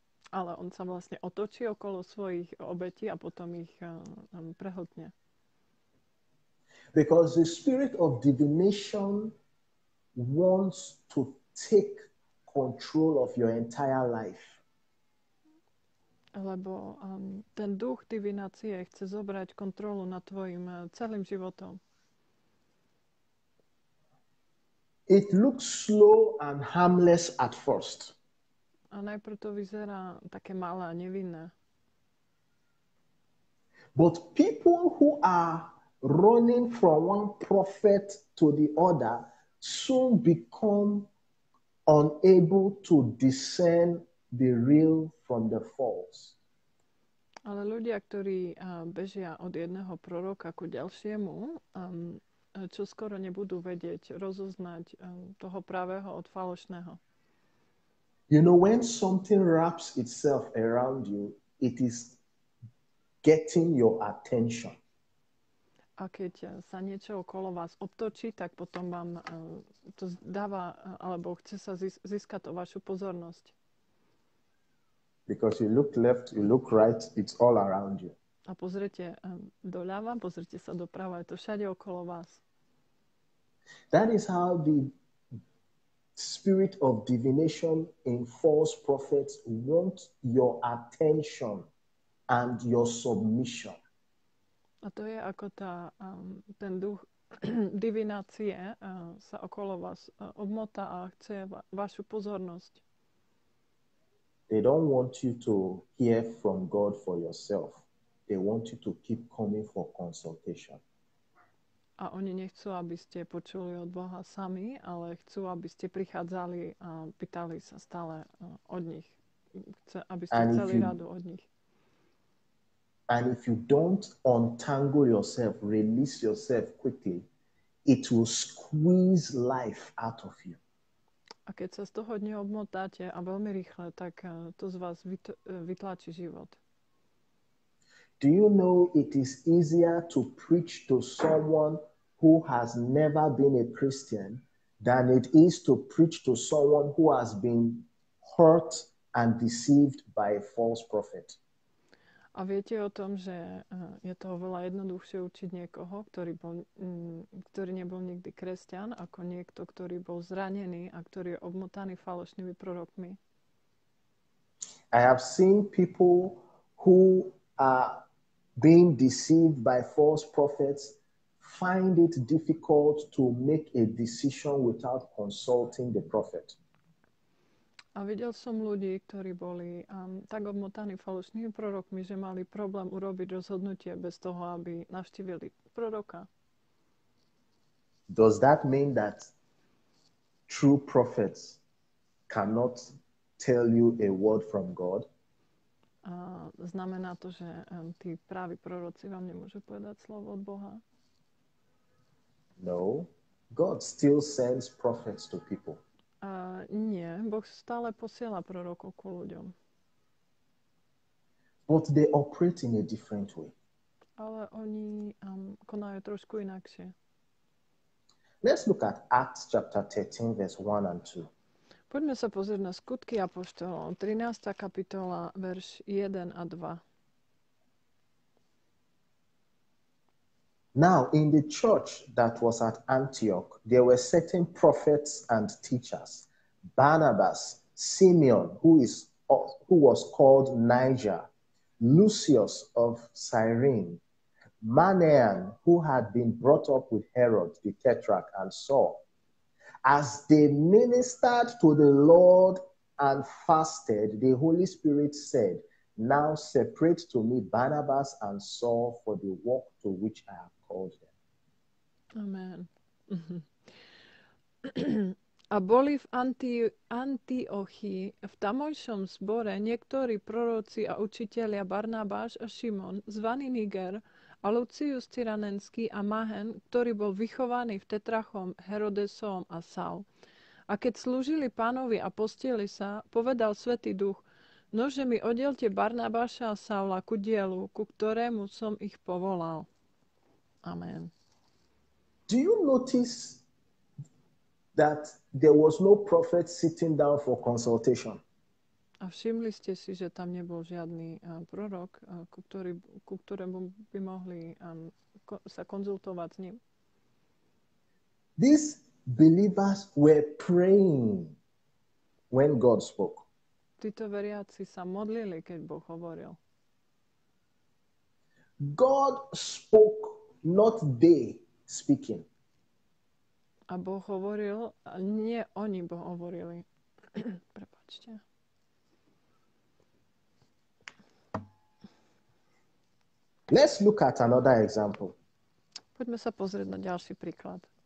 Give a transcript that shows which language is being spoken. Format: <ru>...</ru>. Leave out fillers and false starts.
<sk>Ale on sa vlastne otočí okolo svojich obetí a potom ich prehltne.</sk> <en>Because the spirit of divination wants to take control of your entire life.</en> <sk>Lebo ten duch divinácie chce zobrať kontrolu nad tvojim celým životom.</sk> <en>It looks slow and harmless at first.</en> <sk>A najprv to vyzerá také malé a nevinné.</sk> <en>But people who are running from one prophet to the other soon become unable to discern the real from the false.</en> <sk>Ale ľudia, ktorí bežia od jedného proroka ku ďalšiemu, čo skoro nebudú vedieť rozoznať toho pravého od falošného.</sk> <en>You know, when something wraps itself around you, it is getting your attention.</en> <sk>A keď sa niečo okolo vás obtočí, tak potom vám to dáva, alebo chce sa získať o vašu pozornosť.</sk> <en>Because you look left, you look right, it's all around you.</en> <sk>A pozrite doľava, pozrite sa doprava, je to všade okolo vás.</sk> <en>That is how the spirit of divination in false prophets wants your attention and your submission.</en> <sk>A to je ako ten duch divinácie sa okolo vás obmotá a chce vašu pozornosť.</sk> <en>They don't want you to hear from God for yourself. They want you to keep coming for consultation.</en> <sk>A oni nechcú, aby ste počuli od Boha sami, ale chcú, aby ste prichádzali a pýtali sa stále od nich. Aby ste chceli radu od nich.</sk> <en>And if you don't untangle yourself, release yourself quickly, it will squeeze life out of you.</en> <sk>A keď sa z toho neobmotáte a veľmi rýchle, tak to z vás vytlačí život.</sk> <en>Do you know it is easier to preach to someone who has never been a Christian than it is to preach to someone who has been hurt and deceived by a false prophet?</en> <sk>A viete o tom, že je to oveľa jednoduchšie učiť niekoho, ktorý nebol nikdy kresťan, ako niekto, ktorý bol zranený a ktorý je obmotaný falošnými prorokmi.</sk> <en>I have seen people who are being deceived by false prophets find it difficult to make a decision without consulting the prophet.</en> <sk>A videl som ľudí, ktorí boli tak obmotaní falošnými prorokmi, že mali problém urobiť rozhodnutie bez toho, aby navštívili proroka.</sk> <en>Does that mean that true prophets cannot tell you a word from God?</en> <sk>A znamená to, že tí praví proroci vám nemôžu povedať slovo od Boha?</sk> <en>No. God still sends prophets to people.</en> <sk>Nie, Boh stále posiela prorokov ku ľuďom.</sk> <en>But they operate in a different way.</en> <sk>Ale oni konajú trošku inakšie.</sk> <en>Let's look at Acts chapter 13, verse 1 and 2.</en> <sk>Poďme sa pozrieť na Skutky apoštolov, 13. kapitola, verš 1 a 2.</sk> <en>Now, in the church that was at Antioch, there were certain prophets and teachers. Barnabas, Simeon, who was called Niger, Lucius of Cyrene, Manaen, who had been brought up with Herod the Tetrarch, and Saul. As they ministered to the Lord and fasted, the Holy Spirit said, "Now separate to me Barnabas and Saul for the work to which I have called them." Amen.</en> <sk>A boli v Antiochii v tamojšom zbore niektorí proroci a učitelia Barnabáš a Šimon, zvaný Niger, a Lucius Cyranenský a Mahen, ktorý bol vychovaný v Tetrachom, Herodesom a Saul. A keď slúžili Pánovi a postili sa, povedal Svätý Duch: "Nože mi oddielte Barnabáša a Saula ku dielu, ku ktorému som ich povolal." Amen.</sk> <en>Do you notice that there was no prophet sitting down for consultation?</en> <sk>A všimli ste si, že tam nebol žiadny prorok, ku ktorému by mohli sa konzultovať s ním?</sk> <en>These believers were praying when God spoke.</en> <sk>títo veriaci sa modlili, keď Boh hovoril.</sk> <en>God spoke, not they speaking.</en> <sk>A Boh hovoril, a nie oni Boh hovorili. Prepáčte.</sk> <en>Let's look at another example.</en> <sk>Poďme sa pozrieť na ďalší príklad.</sk>